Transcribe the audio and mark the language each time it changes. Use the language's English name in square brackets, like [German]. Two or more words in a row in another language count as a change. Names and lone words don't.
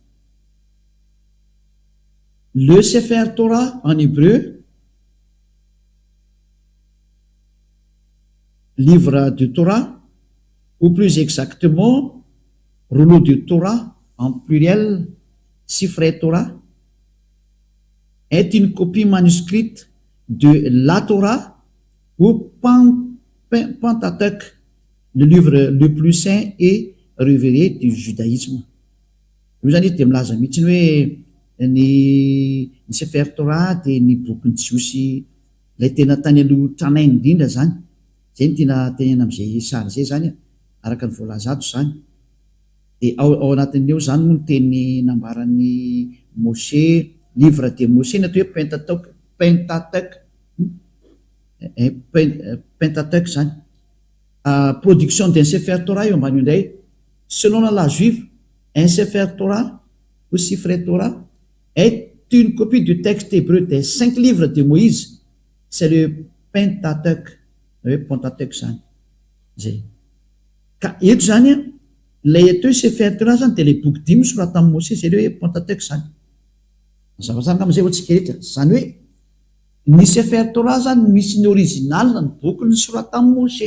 [French] Le Sefer Torah en hébreu, livre du Torah, ou plus exactement rouleau du Torah en pluriel, Sifrei Torah, est une copie manuscrite de la Torah ou Pentateuch, le livre le plus saint et révéré du judaïsme. [Malagasy] Io zany izy dia milaza mihitsiny hoe ny Sefer Torah dia ny bokin'ny Jiosy ilay tena tany aloha tranainy indrindra zany. Zay ny tiana tenena amin'izay sary zay zany araka ny voalaza ato zany. Dia ao anatin'io zany moa no teny nambaran'ny Mose, [French] livre de Mose [Malagasy] ny atao hoe Pentateuch zany. [French] Production d'un Sefer Torah [Malagasy] io ambany indray. [French] Selon la loi juive, un Sefer Torah ou Sifrei Torah est une copie du texte hébreu des 5 livres de Moïse. C'est le Pentateuch. Pentateuch zany. [Malagasy] Zay. Ka eto zany ilay atao hoe Sefer Torah zany dia ilay boky 5 soratan'i Mose, zay hoe Pentateuch zany. Zavazany amin'izay hoantsika rehetra. Zany hoe ny Sefer Torah zany misy ny original ny boky ny soratan'i Mose.